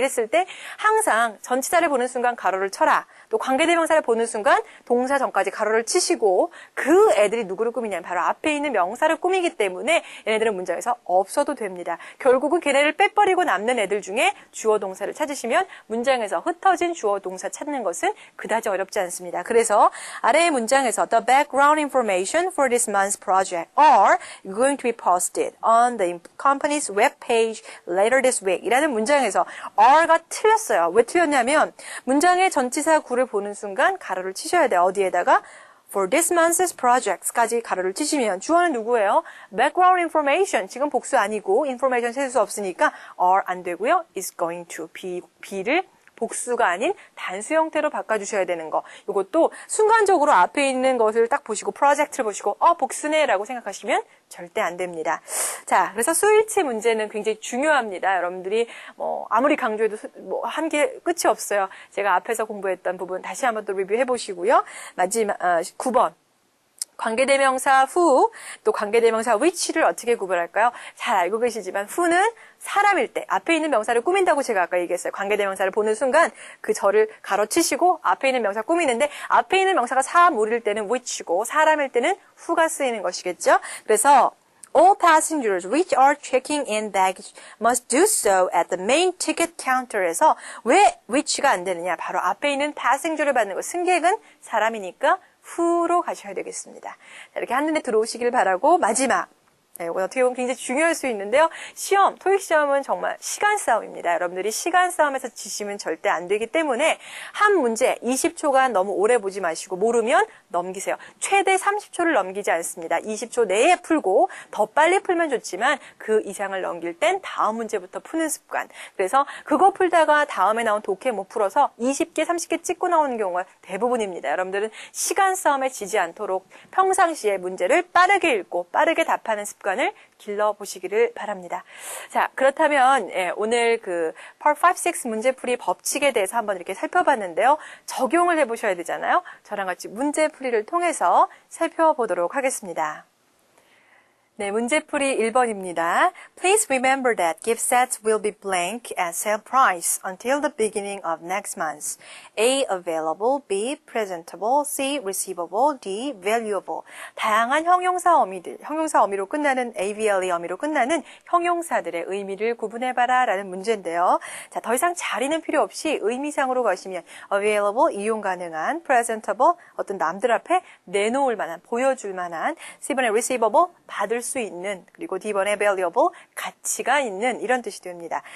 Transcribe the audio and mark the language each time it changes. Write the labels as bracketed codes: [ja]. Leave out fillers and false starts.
[ko] 이랬을 때 항상 전치사를 보는 순간 가로를 쳐라. 또 관계대명사를 보는 순간 동사 전까지 가로를 치시고 그 애들이 누구를 꾸미냐면 바로 앞에 있는 명사를 꾸미기 때문에 얘네들은 문장에서 없어도 됩니다. 결국은 걔네를 빼버리고 남는 애들 중에 주어 동사를 찾으시면 문장에서 흩어진 주어 동사 찾는 것은 그다지 어렵지 않습니다. 그래서 아래의 문장에서 [en] the background information for this month's project are going to be posted on the company's web page later this week [ko] 이라는 문장에서 are가 틀렸어요. 왜 틀렸냐면 문장의 전치사 구를 보는 순간 가로를 치셔야 돼요. 어디에다가? [en] For this month's projects [ko] 까지 가로를 치시면 주어는 누구예요? [en] Background information. [ko] 지금 복수 아니고 information 세줄 수 없으니까 are 안 되고요. is going to be를 복수가 아닌 단수 형태로 바꿔주셔야 되는 거. 이것도 순간적으로 앞에 있는 것을 딱 보시고 프로젝트를 보시고 복수네 라고 생각하시면 절대 안 됩니다. 자, 그래서 수일치 문제는 굉장히 중요합니다. 여러분들이 아무리 강조해도 한 게 끝이 없어요. 제가 앞에서 공부했던 부분 다시 한번 또 리뷰해 보시고요. 마지막 9번. 관계대명사 who, 또 관계대명사 which를 어떻게 구별할까요? 잘 알고 계시지만 who는 사람일 때 앞에 있는 명사를 꾸민다고 제가 아까 얘기했어요. 관계대명사를 보는 순간 그 절을 가로치시고 앞에 있는 명사 꾸미는데 앞에 있는 명사가 사물일 때는 which고 사람일 때는 who가 쓰이는 것이겠죠. 그래서 [en] All passengers which are checking in baggage must do so at the main ticket counter에서 [ko] 왜 which가 안 되느냐? 바로 앞에 있는 passenger를 받는 거. 승객은 사람이니까 who로 가셔야 되겠습니다. 자, 이렇게 한눈에 들어오시길 바라고 마지막 네, 이건 어떻게 보면 굉장히 중요할 수 있는데요. 시험, 토익 시험은 정말 시간 싸움입니다. 여러분들이 시간 싸움에서 지시면 절대 안 되기 때문에 한 문제 20초간 너무 오래 보지 마시고 모르면 넘기세요. 최대 30초를 넘기지 않습니다. 20초 내에 풀고 더 빨리 풀면 좋지만 그 이상을 넘길 땐 다음 문제부터 푸는 습관. 그래서 그거 풀다가 다음에 나온 독해 못 풀어서 20개, 30개 찍고 나오는 경우가 대부분입니다. 여러분들은 시간 싸움에 지지 않도록 평상시에 문제를 빠르게 읽고 빠르게 답하는 습관 을 길러보시기를 바랍니다. 자, 그렇다면 오늘 그 Part 5, 6 문제풀이 법칙에 대해서 한번 이렇게 살펴봤는데요. 적용을 해보셔야 되잖아요. 저랑 같이 문제풀이를 통해서 살펴보도록 하겠습니다. 네, 문제풀이 1번입니다. [en] Please remember that gift sets will be blank at sale price until the beginning of next month. A. Available, B. Presentable, C. Receivable, D. Valuable. [ko] 다양한 형용사 어미들, 형용사 어미로 끝나는 AVLE 어미로 끝나는 형용사들의 의미를 구분해봐라 라는 문제인데요. 자, 더 이상 자리는 필요 없이 의미상으로 가시면 Available, 이용 가능한, Presentable, 어떤 남들 앞에 내놓을 만한, 보여줄 만한, C번에 Receivable, 받을 수 있는, 그리고 D번에 valuable, 가치가 있는 이런 뜻이 됩니다.